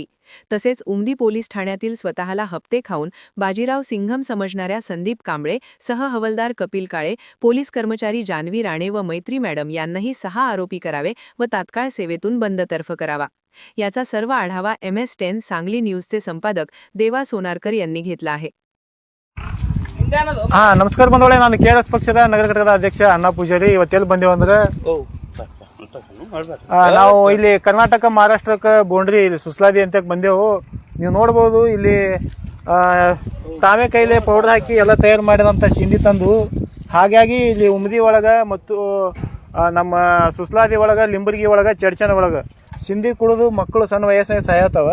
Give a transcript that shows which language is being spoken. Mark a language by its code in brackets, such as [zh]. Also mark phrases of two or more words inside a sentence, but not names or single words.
[mr] तसेच उमदी पोलीस ठाण्यातील स्वतःला हप्ते खाऊन बाजीराव सिंघम समजणाऱ्या संदीप कांबळे सह हवलदार कपिल काळे, पोलीस कर्मचारी जानवी राणे व मैत्री मॅडम यांनाही 6 आरोपी करावे व तात्काळ सेवेतून बंदतर्फ करावा। याचा सर्व आढावा MS10 सांगली न्यूजचे संपादक देवा सोनारकर यांनी घेतला आहे। [kn] ನಮಸ್ಕಾರ ಬಂದವಳೆ, ನಾನು KRS ಪಕ್ಷದ ನಗರ ಘಟಕದ ಅಧ್ಯಕ್ಷ ಅಣ್ಣಾ ಪೂಜಾರಿ। ಇವತ್ತೆಲ್ಲಿ ಬಂದೇವು ಅಂದ್ರೆ ನಾವು ಇಲ್ಲಿ ಕರ್ನಾಟಕ ಮಹಾರಾಷ್ಟ್ರಕ್ಕೆ ಬೌಂಡ್ರಿ ಇಲ್ಲಿ ಸುಸ್ಲಾದಿ ಅಂತ ಬಂದೆವು। ನೀವು ನೋಡಬಹುದು ಇಲ್ಲಿ ತಾವೇ ಕೈಲೇ ಪೌಡರ್ ಹಾಕಿ ಎಲ್ಲ ತಯಾರು ಮಾಡಿದಂಥ ಸಿಂಧಿ ತಂದು ಹಾಗಾಗಿ ಇಲ್ಲಿ ಉಮದಿ ಒಳಗೆ ಮತ್ತು ನಮ್ಮ ಸುಸ್ಲಾದಿ ಒಳಗೆ ಲಿಂಬರ್ಗಿ ಒಳಗೆ ಚಡ್ಚನ ಒಳಗೆ ಸಿಂಧಿ ಕುಡಿದು ಮಕ್ಕಳು ಸಣ್ಣ ವಯಸ್ಸಿನಾಗ ಸಾಯತ್ತವ।